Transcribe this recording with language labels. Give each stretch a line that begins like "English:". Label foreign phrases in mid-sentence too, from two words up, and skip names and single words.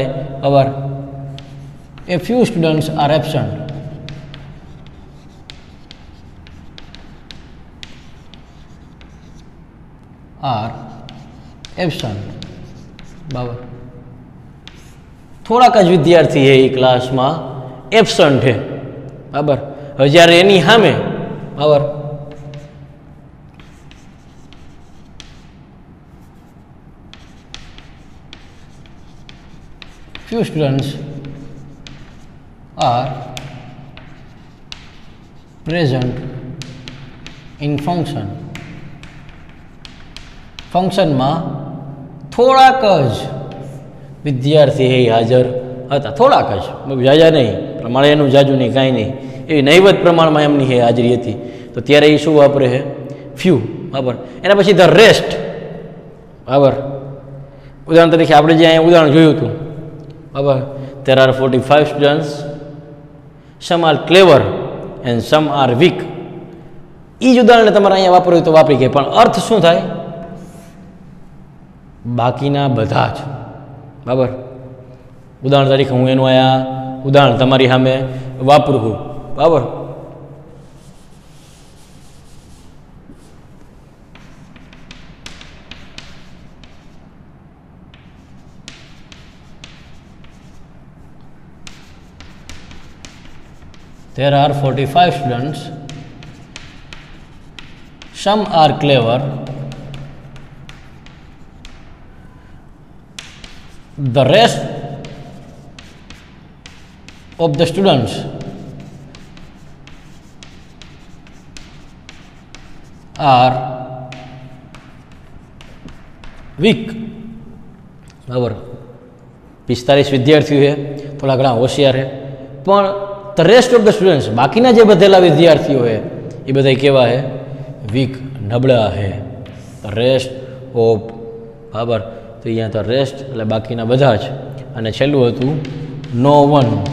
Gujarati: બરાબર,
English: a few students are absent
Gujarati: બરાબર, થોડાક જ વિદ્યાર્થી છે એ ક્લાસમાં એબસન્ટ છે. બરાબર, હવે જ્યારે એની સામે બરાબર
English: few students are present in function.
Gujarati: ફંક્શનમાં થોડાક જ વિદ્યાર્થી હાજર હતા, થોડાક જ, જાજા નહીં, પ્રમાણે એનું જાજુ નહીં, કાંઈ નહીં, એવી નહીવત પ્રમાણમાં એમની હાજરી હતી. તો ત્યારે એ શું વાપરે છે? ફ્યુ. બરાબર, એના પછી
English: the rest.
Gujarati: બરાબર, ઉદાહરણ તરીકે આપણે જે અહીંયા ઉદાહરણ જોયું હતું, બરાબર,
English: there are 45 students, some are clever and some are weak.
Gujarati: એ જ ઉદાહરણને તમારે અહીંયા વાપરવું તો વાપરી ગયા, પણ અર્થ શું થાય? બાકીના બધા જ. બરાબર, ઉદાહરણ તરીકે હું એનું અહીંયા ઉદાહરણ તમારી સામે વાપરું છું. બરાબર,
English: there are 45 students, some are clever, the rest of the students are weak.
Gujarati: બરાબર, 45 વિદ્યાર્થીઓ છે, થોડા ઘણા હોશિયાર છે, પણ
English: the rest of the students,
Gujarati: બાકીના જે બધેલા વિદ્યાર્થીઓ છે એ બધા કેવા છે? વીક, નબળા છે.
English: the rest of,
Gujarati: બરાબર, તો અહીંયા તો રેસ્ટ એટલે બાકીના બધા જ, અને છેલ્લું હતું
English: no one.